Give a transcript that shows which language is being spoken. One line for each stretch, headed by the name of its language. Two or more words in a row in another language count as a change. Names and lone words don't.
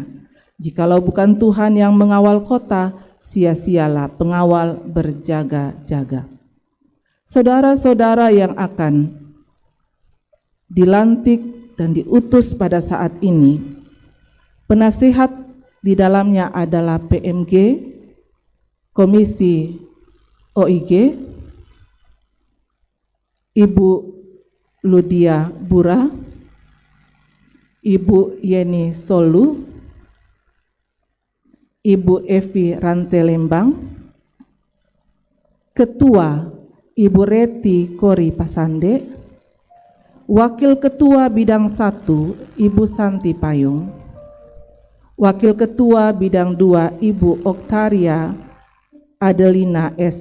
Indonesian: Jikalau bukan Tuhan yang mengawal kota, sia-sialah pengawal berjaga-jaga." Saudara-saudara yang akan dilantik dan diutus pada saat ini, penasihat di dalamnya adalah PMG, Komisi OIG, Ibu Ludia Bura, Ibu Yeni Solu, Ibu Evi Rantelembang, Ketua Ibu Reti Kori Pasande, Wakil Ketua Bidang 1 Ibu Santi Payung, Wakil Ketua Bidang 2 Ibu Oktaria Adelina S.